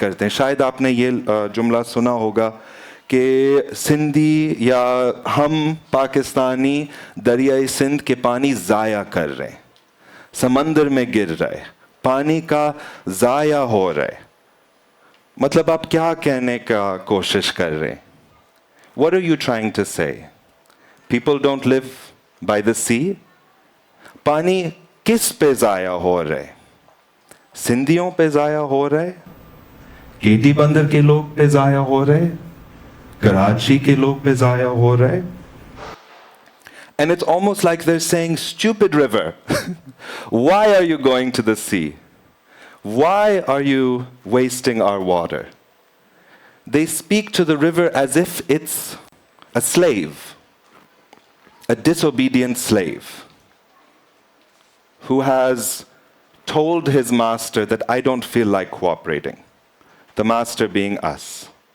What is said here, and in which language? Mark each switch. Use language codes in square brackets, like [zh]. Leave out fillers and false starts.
[hi] शायद आपने ये जुमला सुना होगा कि सिंधी या हम पाकिस्तानी दरियाई सिंध के पानी ज़ाया कर रहे हैं, समंदर में गिर रहे, पानी का ज़ाया हो रहा है. मतलब आप क्या कहने का कोशिश कर रहे हैं? [en] What are you trying to say? People don't live by the sea? [hi] पानी किस पे ज़ाया हो रहा है? सिंधियों पे ज़ाया हो रहा है? केटी बंदर के लोग पे ज़ाया हो रहा है? कराची के लोग पे ज़ाया हो रहा है? [en] And it's almost like they're saying, stupid river, why are you going to the sea? Why are you wasting our water? They speak to the river as if it's a slave, a disobedient slave, who has told his master that I don't feel like cooperating, the master being us.